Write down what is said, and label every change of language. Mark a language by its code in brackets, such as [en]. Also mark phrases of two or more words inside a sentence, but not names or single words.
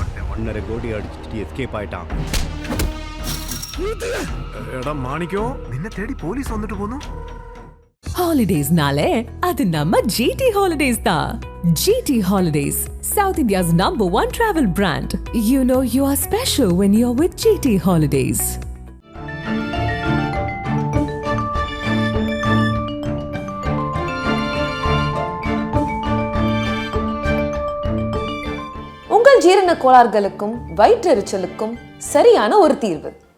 [ta] 1.5 கோடி அடிச்சுட்டு எஸ்கேப் ஆயிட்டான். [ml] എടാ മാണിക്കോ, നിന്നെ തേടി പോലീസ് വന്നിട്ട് പോന്നു. [ta] Holidays-nale, adu namma GT Holidays da. [en] GT Holidays, South India's #1 travel brand. You know you are special when you're with GT Holidays. [ta] உங்கள் ஜீரண கோளாறுகளுக்கும் வயிற்றெரிச்சலுக்கும் சரியான ஒரு தீர்வு.